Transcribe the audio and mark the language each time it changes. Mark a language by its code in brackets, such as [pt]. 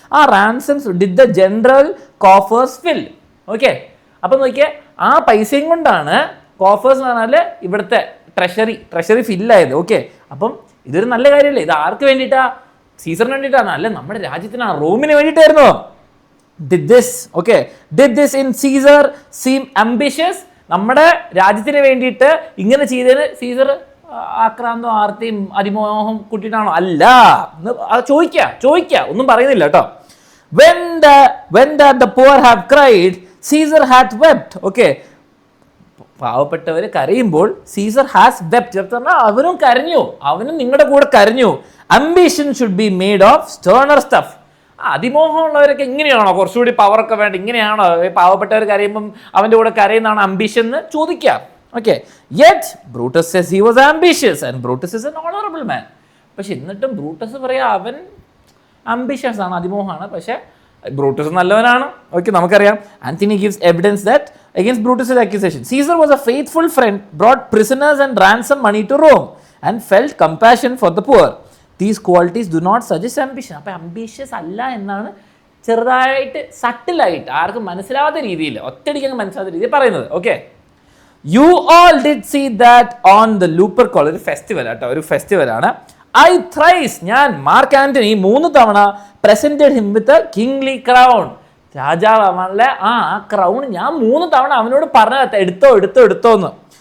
[en] ആ ransoms did the general coffers fill. [ml] Okay, അപ്പം നോക്കിയാൽ ആ പൈസയും കൊണ്ടാണ് കോഫേഴ്സ് എന്ന് പറഞ്ഞാൽ ഇവിടുത്തെ ട്രഷറി ഫില്ലായത്. ഓക്കെ, അപ്പം ഇതൊരു നല്ല കാര്യമല്ലേ? ഇത് ആർക്ക് വേണ്ടിയിട്ടാ? സീസറിന് വേണ്ടിയിട്ടാണ്, അല്ല നമ്മുടെ രാജ്യത്തിനാണ്, റോമിന് വേണ്ടിയിട്ടായിരുന്നോ? [en] Did this in Caesar seem ambitious? [ml] നമ്മുടെ രാജ്യത്തിന് വേണ്ടിയിട്ട് ഇങ്ങനെ ചെയ്തതിന് സീസർ ആക്രാന്തം ആർത്തിയും അതിമോഹം കൂട്ടിയിട്ടാണോ? അല്ല, ചോദിക്കുക ഒന്നും പറയുന്നില്ല കേട്ടോ. [en] when the poor have cried, Caesar had wept. [ml] Okay, പാവപ്പെട്ടവർ കരയുമ്പോൾ സീസർ ഹാസ് വെപ്റ്റ്. അവനും കരഞ്ഞു, അവനും നിങ്ങളുടെ കൂടെ കരഞ്ഞു. [en] Ambition should be made of sterner stuff. [ml] അതിമോഹമുള്ളവരൊക്കെ ഇങ്ങനെയാണോ? കുറച്ചുകൂടി പവറൊക്കെ വേണ്ട, ഇങ്ങനെയാണോ പാവപ്പെട്ടവർ കരയുമ്പം അവൻ്റെ കൂടെ കരയുന്നതാണ് അംബിഷൻ എന്ന് ചോദിക്കാം. [en] Okay, yet Brutus says he was ambitious and Brutus is an honorable man. [ml] പക്ഷെ എന്നിട്ടും ബ്രൂട്ടസ് പറയാ അവൻ അംബിഷ്യസ് ആണ്, അതിമോഹമാണ്, പക്ഷെ ബ്രൂട്ടസ് നല്ലവനാണ്. ഓക്കെ, നമുക്കറിയാം. [en] Antony gives evidence that against Brutus's accusation. Caesar was a faithful friend, brought prisoners and ransom money to Rome, and felt compassion for the poor. These qualities do not suggest ambition. [ml] അപ്പോൾ ambitious അല്ല എന്നാണ് ചെറുതായിട്ട് സട്ടിലായിട്ട് ആർക്കും മനസ്സിലാവാത്ത രീതിയിൽ, ഒറ്റയടിക്ക് അങ്ങ് മനസ്സിലാത്ത രീതിയിൽ പറയുന്നത്. [en] okay, you all did see that on the Lupercal, [ml] ഒരു ഫെസ്റ്റിവൽ കേട്ടോ, ഒരു ഫെസ്റ്റിവലാണ്. ഐ ത്രൈസ്, ഞാൻ മാർക്ക് ആന്റണി 3 തവണ [en] presented him with a kingly crown, [ml] രാജാവ് അവനുള്ള ആ ക്രൗൺ ഞാൻ 3 തവണ അവനോട് പറഞ്ഞ എടുത്തോ എന്ന്.